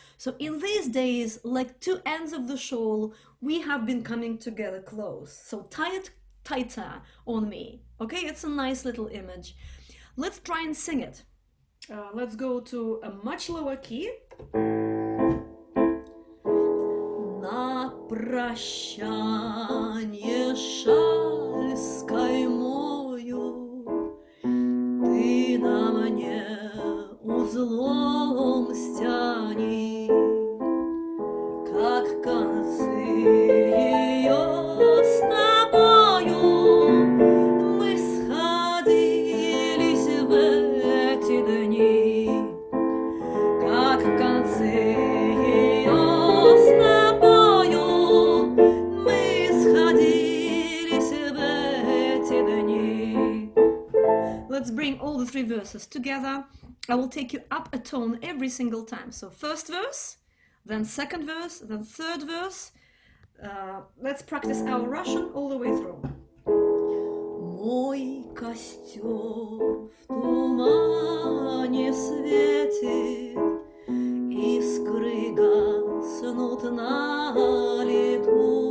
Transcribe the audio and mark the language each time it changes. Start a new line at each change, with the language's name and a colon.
English: So in these days, like two ends of the shawl, we have been coming together close. So tie it tighter on me. Okay, it's a nice little image. Let's try and sing it. Let's go to a much lower key.
Russian: На прощанье шаль с каймою, ты на мне узлом стяни, как концы ее с тобою мы сходились в эти дни, как концы ее с тобою мы сходились в эти дни.
English: Let's bring all the three verses together. I will take you up a tone every single time. So first verse, then second verse, then third verse. Let's practice our Russian all the way through.
Russian: Мой костер в тумане светит, искры гаснут на лету.